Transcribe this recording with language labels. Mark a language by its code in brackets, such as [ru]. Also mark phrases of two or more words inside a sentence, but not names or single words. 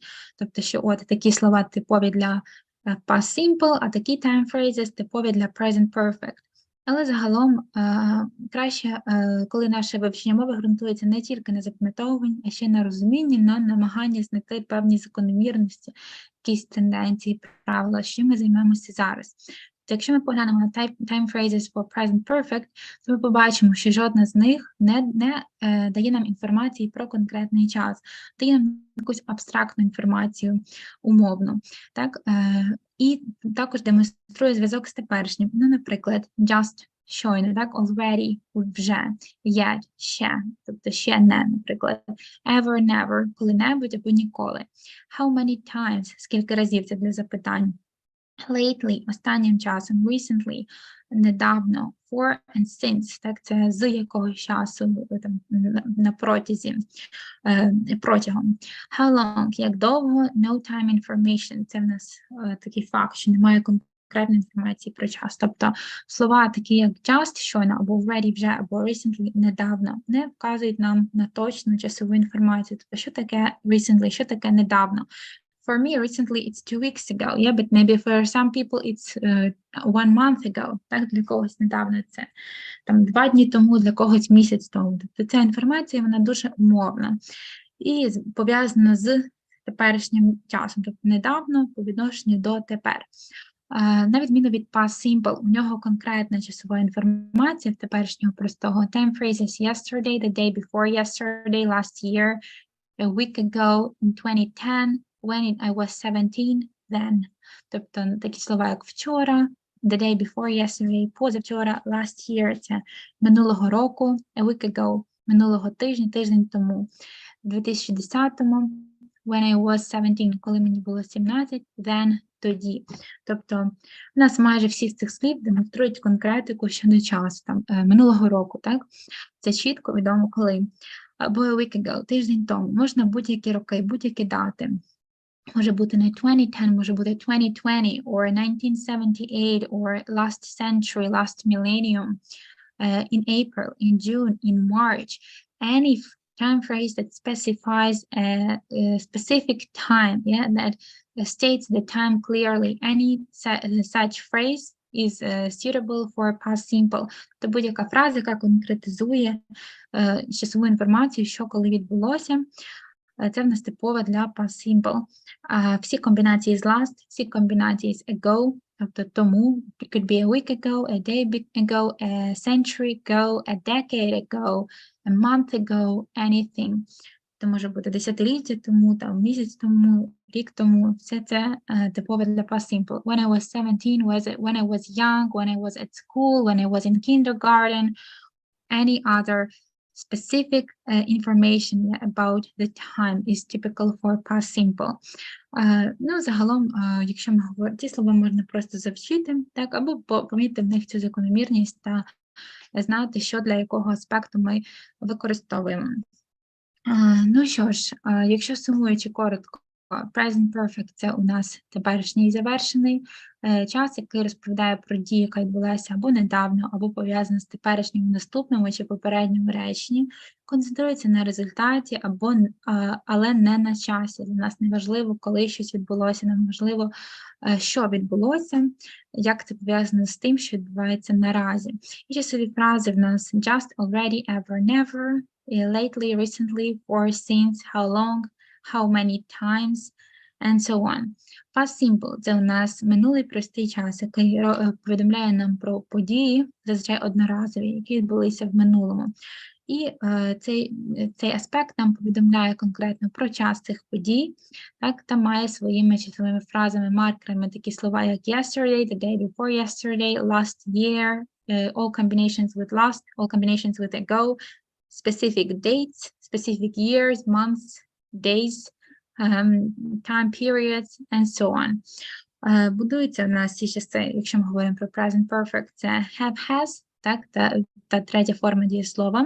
[uk] Тобто, що от такі слова типові для [en] past simple, [uk] а такі [en] time phrases [uk] типові для [en] present perfect. [uk] Але загалом краще, коли наше вивчення мови ґрунтується не тільки на запам'ятовуванні, а ще й на розумінні, на намаганні знайти певні закономірності, якісь тенденції, правила, що ми займемося зараз. То якщо ми поглянемо на [en] time phrases for present perfect, [uk] то ми побачимо, що жодна з них не дає нам інформації про конкретний час, дає нам якусь абстрактну інформацію умовну. Так? І також демонструє зв'язок з теперішнім. Ну, наприклад, just, щойно, так, already, вже, yet, ще, тобто ще не, наприклад, [en] ever, never, [uk] коли-небудь або ніколи. [en] How many times, [uk] скільки разів, це для запитань. Lately, останнім часом, recently, недавно, [en] for and since, [uk] так, це з якогось часу, там, на протязі, протягом. [en] How long, [uk] як довго, [en] no time information, [uk] це в нас такий факт, що немає конкретної інформації про час. Тобто слова такі, як just, щойно, або already, вже, або recently, недавно, не вказують нам на точну часову інформацію. Тобто, що таке recently, що таке недавно. [en] for me, recently it's 2 weeks ago. Yeah, but maybe for some people it's 1 month ago. [uk] Так, для когось недавно це там 2 дні тому, для когось місяць тому. Тобто ця інформація, вона дуже умовна і пов'язана з теперішнім часом, тобто недавно по відношенню до тепер. На відміну від [en] past simple, [uk] у нього конкретна часова інформація в теперішнього простого. [en] Time phrases yesterday, the day before yesterday, last year, a week ago, in 2010, when I was 17, then. [uk] Тобто такі слова, як вчора, [en] the day before yesterday, позавчора, last year, [uk] це минулого року, [en] a week ago, [uk] минулого тижня, тиждень тому, в 2010-му, [en] when I was 17, [uk] коли мені було 17, then, тоді. Тобто у нас майже всі з цих слів демонструють конкретику щодо часу, там, минулого року, так? Це чітко відомо коли. Або [en] a week ago, [uk] тиждень тому. Можна будь-які роки, будь-які дати. Може бути не 2010, може бути 2020, [en] or 1978, or last century, last millennium, in April, in June, in March. Any time phrase that specifies a specific time, yeah, that states the time clearly. Any such phrase is suitable for past simple. [uk] Це будь-яка фраза, яка конкретизує часову інформацію, що коли відбулося. Це в нас типове для [en] past simple. [uk] Всі комбінації з last, всі комбінації з ago, тобто тому, [en] it could be a week ago, a day ago, a century ago, a decade ago, a month ago, anything. [uk] Це може бути десятиліття тому, там, місяць тому, рік тому. Все це типове для [en] past simple. When I was 17, when I was young, when I was at school, when I was in kindergarten, any other specific information about the time is typical for past simple. [uk] Ну, загалом, якщо ми говоримо, ці слова можна просто завчити, так, або помітити в них цю закономірність та знати, що для якого аспекту ми використовуємо. Ну що ж, якщо сумуючи коротко, [en] present perfect [uk] – це у нас теперішній і завершений час, який розповідає про дію, яка відбулася або недавно, або пов'язана з теперішнім наступному чи попередньому реченні, концентрується на результаті, але не на часі. Для нас не важливо, коли щось відбулося, нам важливо, що відбулося, як це пов'язано з тим, що відбувається наразі. І часові фрази в нас [en] just, already, ever, never, lately, recently, for, since, how long, how many times, and so on. Past simple – [uk] це у нас минулий простий час, який повідомляє нам про події, зазвичай одноразові, які відбулися в минулому. І цей аспект нам повідомляє конкретно про час цих подій, так, та має своїми часовими фразами, маркерами такі слова, як [en] yesterday, the day before yesterday, last year, all combinations with last, all combinations with ago, specific dates, specific years, months, days, time periods, and so on. [uk] Будується в нас ці часи, якщо ми говоримо про [en] present perfect, [uk] це [en] have, has, [uk] так, та третя форма дієслова.